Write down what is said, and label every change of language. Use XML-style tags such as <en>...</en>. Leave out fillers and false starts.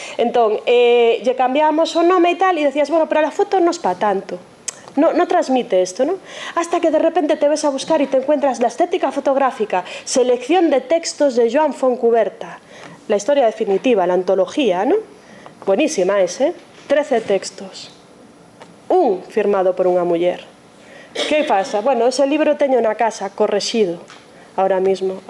<gl>Entón, lle cambiábamos o nome e tal e decías, bueno, pero a foto non es pa tanto,</gl> <es>no transmite esto, ¿no? Hasta que de repente te ves a buscar y te encuentras la estética fotográfica, selección de textos de Joan Fontcuberta, la historia definitiva, la antología, ¿no?</es> <gl>Buenísima ese, 13 textos, un firmado por unha muller. Que pasa? Bueno, ese libro teño na casa, correxido, ahora mismo.</gl>